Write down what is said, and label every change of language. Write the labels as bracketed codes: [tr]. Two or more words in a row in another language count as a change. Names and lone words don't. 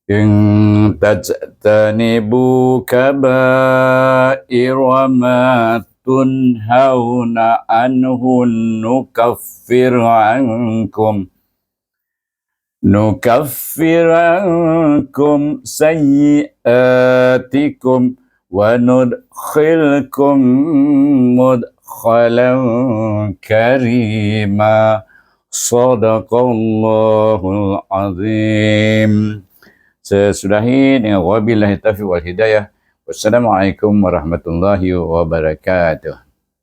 [ar] إن تجتنبوا كبائر ما تنهون عنه نكفر عنكم سيئاتكم وندخلكم مدخلا كريما. صدق الله العظيم. [id] Sesudahi dengan [ar] وبالله التوفيق والهداية. والسلام عليكم ورحمة الله وبركاته.